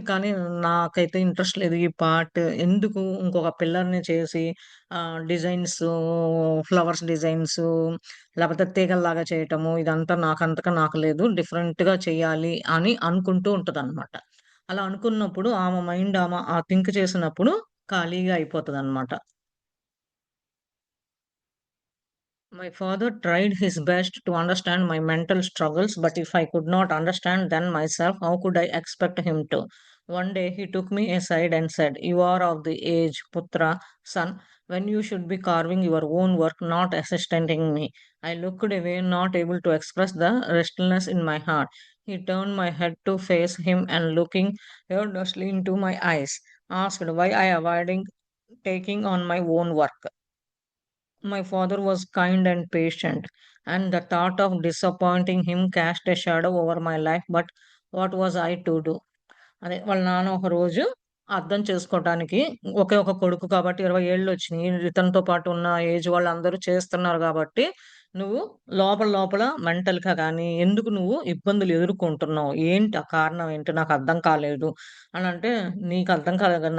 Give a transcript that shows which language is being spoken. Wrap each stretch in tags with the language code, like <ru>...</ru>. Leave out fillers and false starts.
<te>కానీ నాకైతే ఇంట్రెస్ట్ లేదు. ఈ పార్ట్ ఎందుకు ఇంకొక పిల్లర్‌ని చేసి డిజైన్సు, ఫ్లవర్స్ డిజైన్సు లేపోతే తీగల్లాగా చేయటము ఇదంతా నాకు లేదు. డిఫరెంట్‌గా చేయాలి అని అనుకుంటూ ఉంటదనమాట. అలా అనుకున్నప్పుడు ఆమె మైండ్ ఆ థింక్ చేసినప్పుడు ఖాళీగా అయిపోతదనమాట.</te> <en>My father tried his best to understand my mental struggles, but if I could not understand them myself, how could I expect him to? One day he took me aside and said, "You are of the age, Putra, son, when you should be carving your own work, not assisting me." I looked away, not able to express the restlessness in my heart. He turned my head to face him and looking earnestly into my eyes, asked why I avoiding taking on my own work. My father was kind and patient, and the thought of disappointing him cast a shadow over my life. But what was I to do?</en> <te>అదే వాళ్ళ నాన్న ఒకరోజు అర్థం చేసుకోవటానికి ఒకే ఒక కొడుకు కాబట్టి 20 ఏళ్ళు వచ్చినాయి. ఇతనితో పాటు ఉన్న ఏజ్ వాళ్ళందరూ చేస్తున్నారు కాబట్టి నువ్వు లోపల లోపల మెంటల్‌గా గాని, ఎందుకు నువ్వు ఇబ్బందులు ఎదుర్కొంటున్నావు? ఏంటి ఆ కారణం ఏంటి? నాకు అర్థం కాలేదు అనంటే, నీకు అర్థం కాలేదు కదా!</te>